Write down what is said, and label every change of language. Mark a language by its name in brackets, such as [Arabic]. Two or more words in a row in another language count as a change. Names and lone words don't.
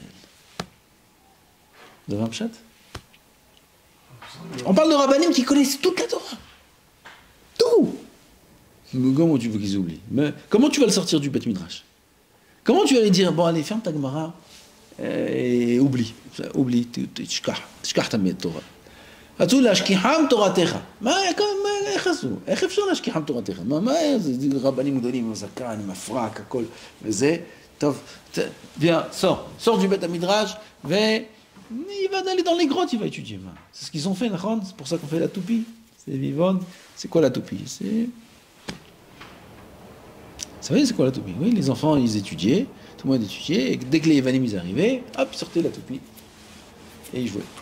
[French] Vous avez un pshat? On parle de rabbanim qui connaissent toute la Torah. Tout. Mais comment tu veux qu'ils oublient? Mais comment tu vas le sortir du Beth Midrash? Comment tu vas lui dire, bon allez, ferme ta Gemara et oublie, [Hebrew] תשכח תמיד תורה. רצו להשכיחם תורתך. איך עשו? איך אפשר להשכיחם תורתך? מה זה רבנים גדולים עם הזקן, עם הפרק, הכל וזה? טוב, [French] viens, sors du Beth Midrash, il va aller dans les grottes, il va étudier. C'est ce qu'ils ont fait, c'est pour ça qu'on fait la toupie. C'est vivant. C'est quoi la toupie? Vous savez, c'est quoi la toupie? Oui, les enfants, ils étudiaient, tout le monde étudiait, et dès que les Yavanim ils arrivaient, hop, ils sortaient la toupie, et ils jouaient.